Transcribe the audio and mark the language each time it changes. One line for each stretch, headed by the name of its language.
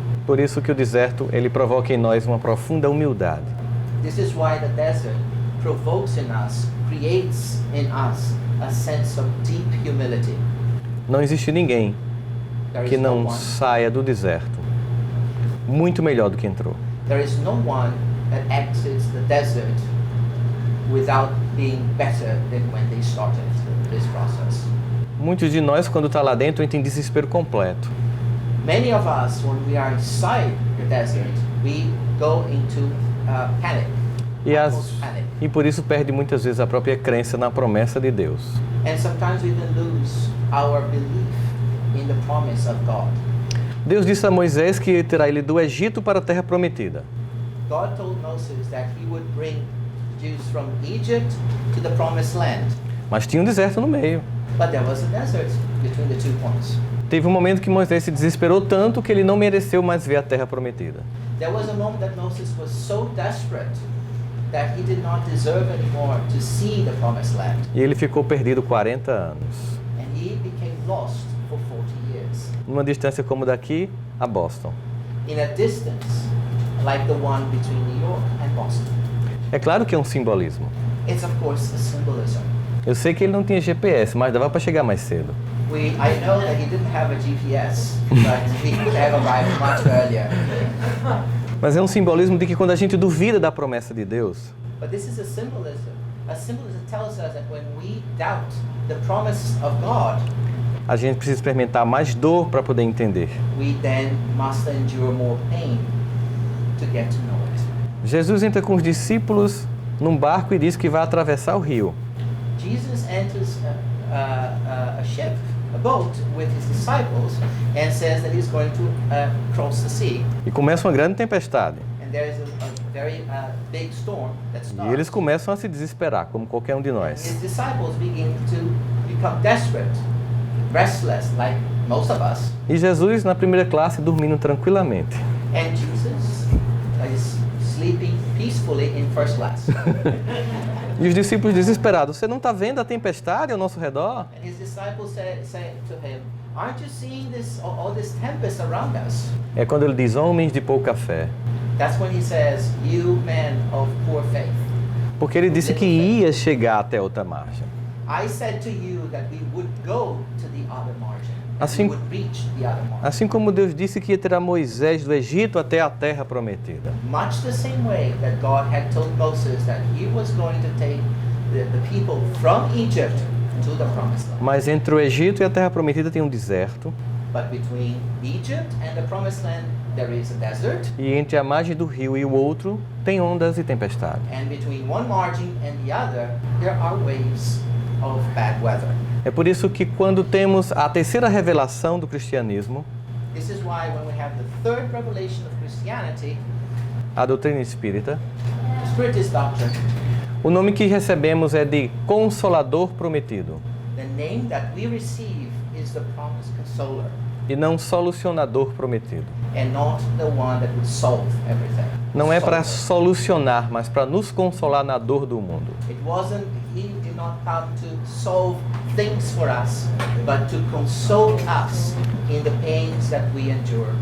Portuguese: Por isso que o deserto, ele provoca em nós uma profunda humildade.
English: This is why the desert provokes in us, creates in us a sense of deep humility.
Portuguese: Não existe ninguém
English: There
Portuguese: que
English: is no
Portuguese: não
English: one.
Portuguese: saia do deserto muito melhor do que entrou.
English: There is no one that exits the desert without being better than when they started this process.
Portuguese: Muitos de nós, quando está lá dentro, entram em desespero completo.
English: Many of us, when we are inside the desert, we go into panic, almost panic.
Portuguese: E por isso perde muitas vezes a própria crença na promessa de Deus.
English: And sometimes we even lose our belief in the promise of God.
Portuguese: Deus disse a Moisés que terá ele do Egito para a terra prometida.
English: God told Moses that he would bring Jews from Egypt to the promised land.
Portuguese: Mas tinha um deserto no meio.
English: But there was a desert between the 2 points.
Portuguese: Teve um momento que Moisés se desesperou tanto que ele não mereceu mais ver a terra prometida.
English: There was a moment that Moses was so desperate that he did not deserve anymore to see the promised land.
Portuguese: E ele ficou perdido 40 anos.
English: And he became lost for 40 years.
Portuguese: Numa distância como daqui a Boston.
English: In a distance like the one between New York and Boston.
Portuguese: É claro que é um simbolismo.
English: It's of course a symbolism.
Portuguese: Eu sei que ele não tinha GPS, mas dava para chegar mais cedo.
English: I know that he didn't have a GPS, but he could have arrived much earlier.
Portuguese: Mas é um simbolismo de que quando a gente duvida da promessa de Deus,
English: But this is a symbolism. A symbolism tells us that when we doubt the promise of God,
Portuguese: a gente precisa experimentar mais dor para poder entender.
English: we then must endure more pain to get to know it.
Portuguese: Jesus entra com os discípulos num barco e diz que vai atravessar o rio.
English: Jesus enters a ship, a boat, with his disciples and says that he's going to cross the sea.
Portuguese: E começa uma grande tempestade.
English: And there is a very big storm that
Portuguese: E
English: starts.
Portuguese: eles começam a se desesperar, como qualquer um de
English: His
Portuguese: nós.
English: disciples begin to become desperate, restless, like most of us.
Portuguese: E Jesus, na primeira classe, dormindo tranquilamente.
English: And Jesus is sleeping peacefully in first class.
Portuguese: E os discípulos desesperados, você não está vendo a tempestade ao nosso redor?
English: And his disciples say to him, "Aren't you seeing all this tempest around us?"
Portuguese: É quando ele diz, homens de pouca fé.
English: That's when he says, "You men of poor faith."
Portuguese: Porque ele disse que ia chegar até outra margem.
English: I said to you that we would go to the other margin. That
Portuguese: Assim-
English: we would reach the other margin.
Portuguese: Assim como Deus disse que ia tirar Moisés do Egito até a terra prometida.
English: Much the same way that God had told Moses that he was going to take the people from Egypt to the promised land.
Portuguese: Mas entre o Egito e a terra prometida tem um deserto.
English: But between Egypt and the promised land, there is a desert.
Portuguese: E entre a margem do rio e o outro, tem ondas e tempestade.
English: And between one margin and the other, there are waves of bad weather.
Portuguese: É por isso que quando temos a terceira revelação do cristianismo,
English: This is why when we have the third revelation of Christianity,
Portuguese: a doutrina espírita,
English: the Spiritist doctrine,
Portuguese: o nome que recebemos é de Consolador Prometido,
English: the name that we receive is the promised consoler,
Portuguese: e não Solucionador Prometido.
English: and not the one that would solve everything.
Portuguese: Não é para
English: Solve.
Portuguese: solucionar, mas para nos consolar na dor do mundo.
English: He did not come to solve things for us, but to console us in the pains that we endure.